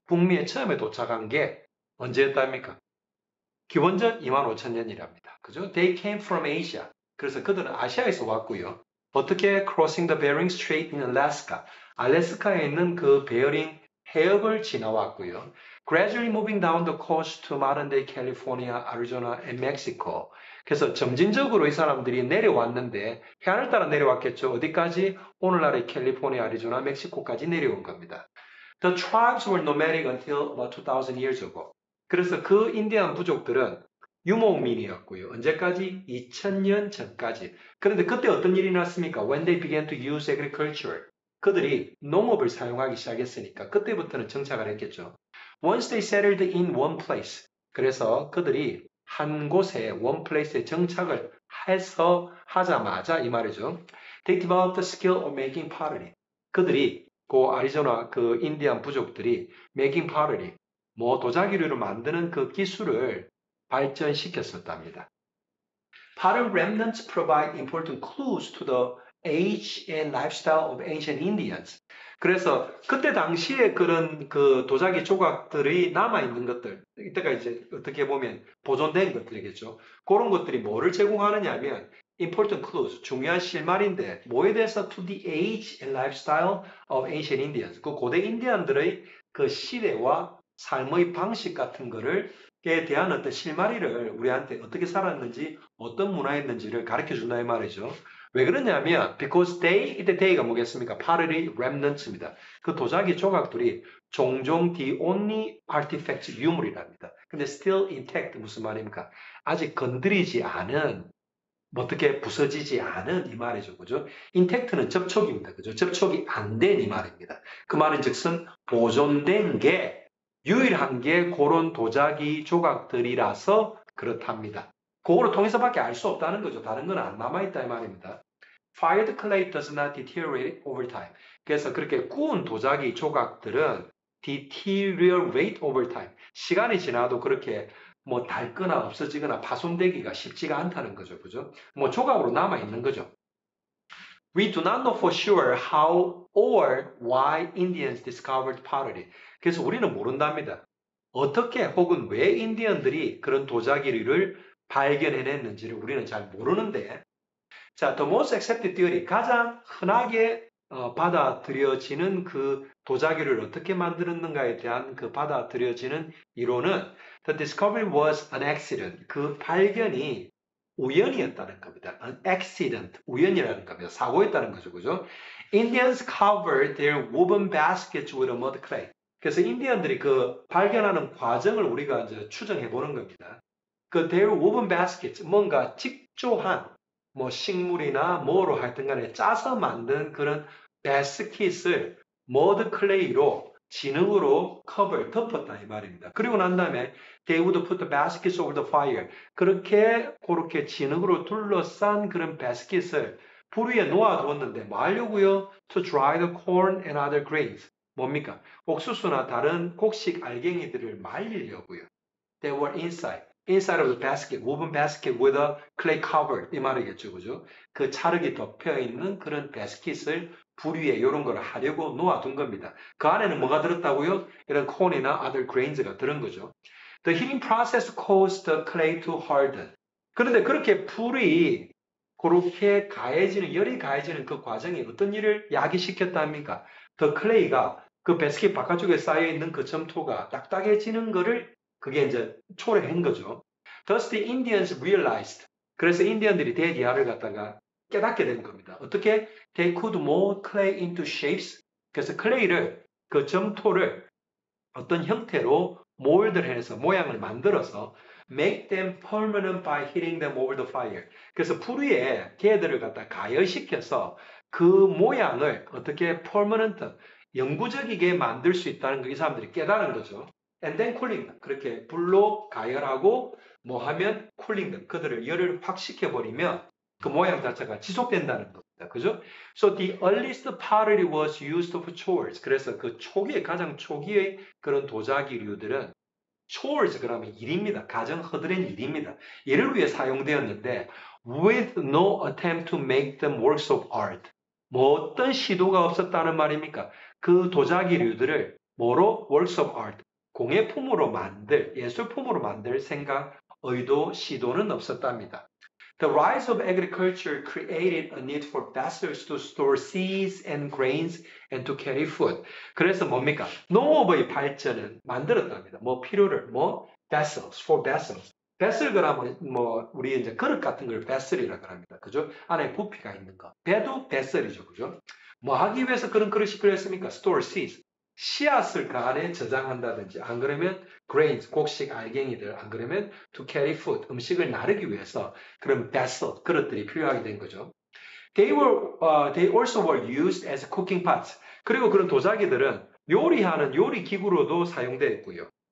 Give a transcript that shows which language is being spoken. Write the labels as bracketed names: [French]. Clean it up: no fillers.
[Korean] 북미에 처음에 도착한 게 언제였답니까? 기원전 25,000년이랍니다. 그죠? [English] They came from Asia. [Korean] 그래서 그들은 아시아에서 왔고요. 어떻게? [English] Crossing the Bering Strait in Alaska. [Korean] 알래스카에 있는 그 베어링 해협을 지나왔고요. [English] Gradually moving down the coast to modern day California, Arizona, and Mexico. [Korean] 그래서 점진적으로 이 사람들이 내려왔는데 해안을 따라 내려왔겠죠. 어디까지? 오늘날의 캘리포니아, 아리조나, 멕시코까지 내려온 겁니다. [English] The tribes were nomadic until about 2,000 years ago. [Korean] 그래서 그 인디안 부족들은 유목민이었고요. 언제까지? 2000년 전까지. 그런데 그때 어떤 일이 났습니까? [English] When they began to use agriculture. [Korean] 그들이 농업을 사용하기 시작했으니까 그때부터는 정착을 했겠죠. [English] Once they settled in one place. [Korean] 그래서 그들이 한 곳에 [English] one place [Korean] 에 정착을 하자마자 이 말이죠. [English] They developed the skill of making pottery. [Korean] 그들이 그 아리조나 그 인디안 부족들이 [English] making pottery [Korean] 도자기류를 만드는 그 기술을 발전시켰었답니다. [English] Pottery remnants provide important clues to the age and lifestyle of ancient Indians. [Korean] 그래서 그때 당시에 그런 그 도자기 조각들이 남아있는 것들, 이때가 이제 어떻게 보면 보존된 것들이겠죠. 그런 것들이 뭐를 제공하느냐 하면 [English] important clues, [Korean] 중요한 실마리인데 뭐에 대해서 [English] to the age and lifestyle of ancient Indians. [Korean] 그 고대 인디언들의 그 시대와 삶의 방식 같은 거를 에 대한 어떤 실마리를 우리한테 어떻게 살았는지 어떤 문화였는지를 가르쳐 준다 이 말이죠. 왜 그러냐면 because 이때 day가 뭐겠습니까? [English] pottery remnants입니다. [Korean] 그 도자기 조각들이 종종 [English] the only artifacts [Korean] 유물이랍니다. 근데 [English] still intact [Korean] 무슨 말입니까? 아직 건드리지 않은 어떻게 부서지지 않은 이 말이죠. 그죠? intact는 접촉입니다. 그죠? 접촉이 안 된 이 말입니다. 그 말은 즉슨 보존된 게 유일한 게 그런 도자기 조각들이라서 그렇답니다. 그거를 통해서밖에 알 수 없다는 거죠. 다른 건 안 남아있다 이 말입니다. [English] Fired clay does not deteriorate over time. [Korean] 그래서 그렇게 구운 도자기 조각들은 [English] deteriorate over time. [Korean] 시간이 지나도 그렇게 닳거나 없어지거나 파손되기가 쉽지가 않다는 거죠. 그죠? 조각으로 남아있는 거죠. [English] We do not know for sure how or why Indians discovered pottery. [Korean] 그래서 우리는 모른답니다. 어떻게 혹은 왜 인디언들이 그런 도자기를 발견해냈는지를 우리는 잘 모르는데, 자, [English] the most accepted theory, [Korean] 가장 흔하게 받아들여지는 그 도자기를 어떻게 만들었는가에 대한 그 받아들여지는 이론은 [English] the discovery was an accident. [Korean] 그 발견이 우연이었다는 겁니다. [English] An accident, [Korean] 우연이라는 겁니다. 사고였다는 거죠, 그죠? [English] Indians covered their woven baskets with a mud clay. [Korean] 그래서 인디언들이 그 발견하는 과정을 우리가 이제 추정해 보는 겁니다. 그 [English] their woven baskets, [Korean] 뭔가 직조한 식물이나 뭐로 하여튼 간에 짜서 만든 그런 바스킷을 머드 클레이로 진흙으로 덮었다 이 말입니다. 그리고 난 다음에 [English] they would put the baskets over the fire. [Korean] 그렇게 진흙으로 둘러싼 그런 바스킷을 불 위에 놓아두었는데 뭐 하려고요? [English] To dry the corn and other grains. [Korean] 뭡니까? 옥수수나 다른 곡식 알갱이들을 말리려고요. [English] They were inside of the basket, woven basket with a clay cover. [Korean] 이 말이겠죠, 그죠? 그 찰흙이 덮여 있는 그런 바스킷을 불 위에 이런 걸 하려고 놓아둔 겁니다. 그 안에는 뭐가 들었다고요? 이런 corn이나 [English] other grains [Korean] 가 들은 거죠. [English] The heating process caused the clay to harden. [Korean] 그런데 그렇게 불이 그렇게 열이 가해지는 그 과정이 어떤 일을 야기시켰답니까? The clay가 그 바스킷 바깥쪽에 쌓여있는 그 점토가 딱딱해지는 거를 그게 이제 초래한 거죠. [English] Thus the Indians realized. [Korean] 그래서 인디언들이 대디아를 갖다가 깨닫게 된 겁니다. 어떻게? [English] They could mold clay into shapes. [Korean] 그래서 클레이를, 그 점토를 어떤 형태로 몰드를 해서 모양을 만들어서 [English] make them permanent by hitting them over the fire. [Korean] 그래서 불 위에 걔들을 갖다 가열시켜서 그 모양을 어떻게 permanent, 영구적이게 만들 수 있다는 거 이 사람들이 깨달은 거죠. [English] And then cooling them. [Korean] 그렇게 불로 가열하고 뭐 하면 [English] cooling them. [Korean] 그들을 열을 확 식혀버리면 그 모양 자체가 지속된다는 겁니다. 그죠? [English] So the earliest pottery was used for chores. [Korean] 그래서 그 초기에, 가장 초기의 그런 도자기류들은 chores 그러면 일입니다. 가정 허드렛 일입니다. 이를 위해 사용되었는데 [English] with no attempt to make them works of art. [Korean] 뭐 어떤 시도가 없었다는 말입니까? 그 도자기류들을 뭐로? [English] works of art. [Korean] 공예품으로 만들, 예술품으로 만들 생각, 의도, 시도는 없었답니다. [English] The rise of agriculture created a need for vessels to store seeds and grains and to carry food. [Korean] 그래서 뭡니까? 농업의 발전은 만들었답니다. 뭐 필요를, 뭐 vessels, for vessels. vessel 그러면 뭐 우리 이제 그릇 같은 걸 vessel이라고 합니다. 그죠? 안에 부피가 있는 거. 배도 vessel이죠. 그죠? 뭐 하기 위해서 그런 그릇이 필요했습니까? [English] store seeds. [Korean] 씨앗을 그 안에 저장한다든지 안 그러면 grains, 곡식, 알갱이들 안 그러면 [English] to carry food, [Korean] 음식을 나르기 위해서 그런 vessel, 그릇들이 필요하게 된 거죠. [English] They also were used as cooking pots. [Korean] 그리고 그런 도자기들은 요리하는 요리 기구로도 사용되었고요.